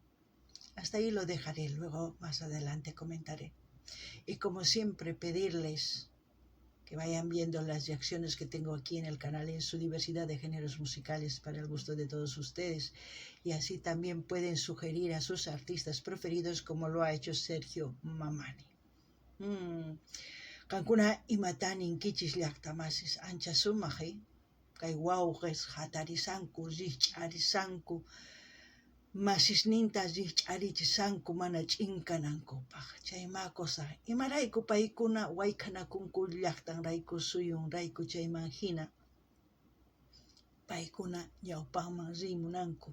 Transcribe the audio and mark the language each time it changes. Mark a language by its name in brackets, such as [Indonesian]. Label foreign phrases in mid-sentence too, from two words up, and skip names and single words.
[Spanish] Hasta ahí lo dejaré, luego más adelante comentaré. Y como siempre, pedirles que vayan viendo las reacciones que tengo aquí en el canal en su diversidad de géneros musicales para el gusto de todos ustedes. Y así también pueden sugerir a sus artistas preferidos como lo ha hecho Sergio Mamani. [Quechua] Kankuna imatanin kichis llaqtamasis ancha sumaji, kay wawqis hatarisanku, rikch'arisanku, masisninta rikch'arichisanku mana ch'inkanankupaq. Chayma cosa, imarayku paykuna wayk'anakunku llaqtanrayku suyunrayku chayman hina paykuna ñawpaqman rimunanku.